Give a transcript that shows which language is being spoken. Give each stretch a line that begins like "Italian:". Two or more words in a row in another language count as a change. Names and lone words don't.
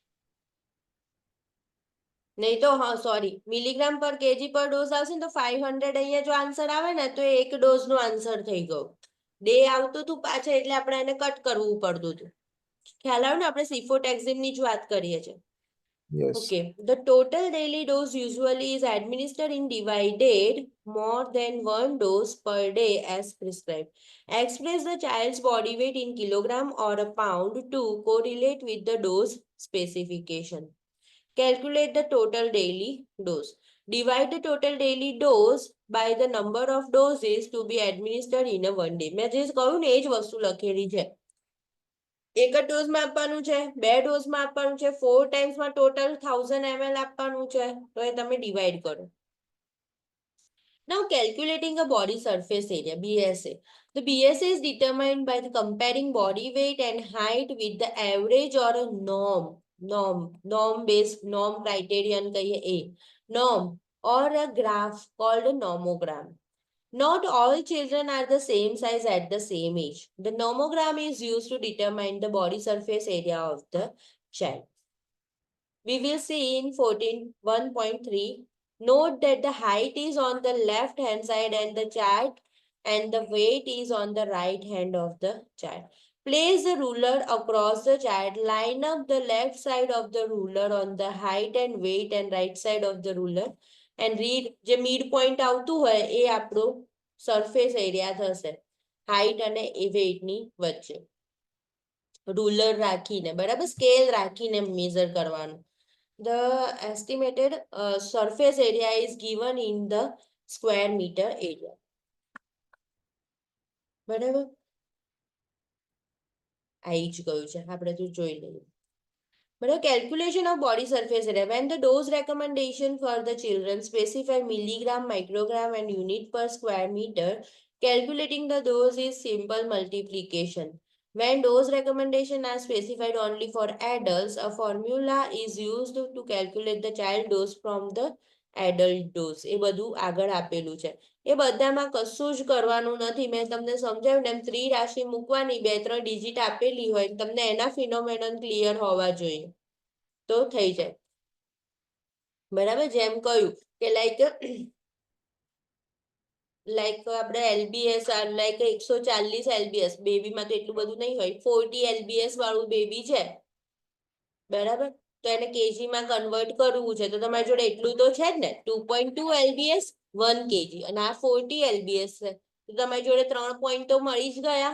Gujarati: નહીં તો હા સોરી, મિલીગ્રામ પર કેજી પર ડોઝ આવશે ને તો 500 અહીંયા જો આન્સર આવે ને તો એ એક ડોઝ નો આન્સર થઈ ગયો. ડે આવતું હતું પાછળ એટલે આપણે એને કટ કરવું પડતું હતું. ખ્યાલ આવ્યો ને? આપણે સિફોટેક્સિનની જ વાત કરીએ છીએ.
English: Yes. Okay, the total daily dose usually is administered in divided more than one dose per day as prescribed. Express the child's body weight in kilogram or a pound to correlate with the dose specification. Calculate the total daily dose. Divide the total daily dose by the number of doses to be administered in a one day.
Gujarati: મેં જે કહ્યું ને એ જ વસ્તુ લખેલી છે. એક જ ડોઝમાં આપવાનું છે, 2 ડોઝમાં આપવાનું છે, 4 ટાઈમ્સમાં ટોટલ 1000 ml આપવાનું છે, તો એ તમે ડિવાઈડ કરો.
English: Now calculating a body surface area, BSA. The BSA is determined by the comparing body weight and height with the average or a norm criterion
Gujarati: કહીએ એ,
English: norm or a graph called a nomogram. Not all children are the same size at the same age. The nomogram is used to determine the body surface area of the child. We will see in 14.1.3. Note that the height is on the left hand side and the child and the weight is on the right hand of the child. Place the ruler across the child. Line up the left side of the ruler on the height and weight and right side of the ruler. And read
Gujarati: જે
English: mid point
Gujarati: આવતું હોય એ આપણું
English: surface area
Gujarati: થશે હાઈટ અને એ વેઇટની વચ્ચે. રૂલર રાખીને, બરાબર, સ્કેલ રાખીને મેઝર કરવાનું.
English: The estimated surface area is given in the square meter area.
Gujarati: બરાબર, આવી જ ગયું છે, આપણે તો જોઈ લઈએ.
English: But a calculation of body surface area. When the dose recommendation for the children specify milligram, microgram and unit per square meter, calculating the dose is simple multiplication. When dose recommendations are specified only for adults, a formula is used to calculate the child dose from the adult dose.
Gujarati: એ બધું આગળ આપેલું છે. એ બધામાં કશું જ કરવાનું નથી. મેં તમને સમજાવ્યું ને એમ ત્રિરાશિ મૂકવાની, 2-3 ડિજિટ આપેલી હોય, તમને એના ફિનોમેનન ક્લિયર હોવા જોઈએ તો થઈ જાય. બરાબર, જેમ કહ્યું કે લાઈક આપણે LBS લાઈક 140 LBS, બેબીમાં તો એટલું બધું નહીં હોય, 40 LBS વાળું બેબી છે, બરાબર, તો એને કેજીમાં કન્વર્ટ કરવું છે તો તમારી જોડે એટલું તો છે જ ને, 2.2 LBS 1 kg, અને આ 40 LBS છે તો તમારી જોડે 3 પોઈન્ટ તો મળી જ ગયા.